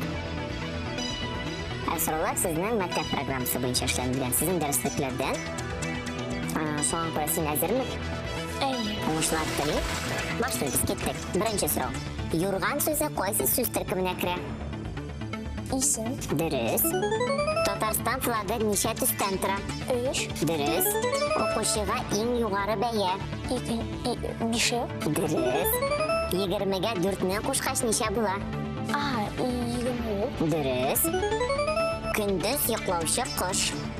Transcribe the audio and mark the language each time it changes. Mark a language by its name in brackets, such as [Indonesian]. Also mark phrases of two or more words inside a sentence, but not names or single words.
[Uzbek] So'rovlar sizning maktab programmasi bo'yicha ishlangan, sizning darsliklardan. Shunga ko'ra sen hozirmi? O'qishlar tiling. Boshlaymiz, ketdik. Birinchi so'rov. Yurg'an so'zi qaysi so'z tarkibiga kiradi? Ism. Durust. [Tatar] Татарстан флагы ничә төстән тора? 3, Дөрес. Укучыга иң югары бәя? 5, Дөрес. 20-гә 4-не кушкач ничә була? 20, Дөрес. Көндез йоклаучы кош?